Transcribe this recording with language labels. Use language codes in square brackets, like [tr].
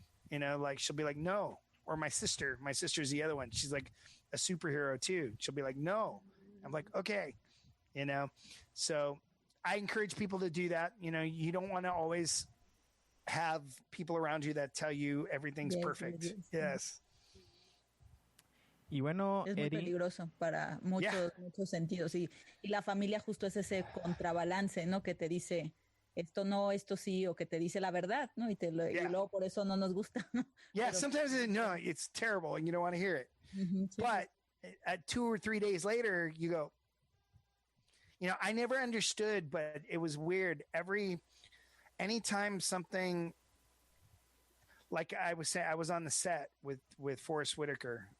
[en] Like, she'll be like, no. Or my sister's the other one. She's like a superhero too. She'll be like, no. I'm like, okay. So I encourage people to do that. You don't want to always have people around you that tell you everything's perfect. Yes. [es] Y bueno, es muy Eddie, peligroso para muchos sentidos. Y la familia justo es ese contrabalance, ¿no? Que te dice esto no, esto sí, o que te dice la verdad, ¿no? Y luego por eso no nos gusta, ¿no? [en] Yeah, [es] Pero, [en] sometimes it's terrible and you don't want to hear it. [es] Sí. [en] But at 2 or 3 days later, you go, I never understood, but it was weird. Anytime something, like I was saying, I was on the set with Forrest Whitaker.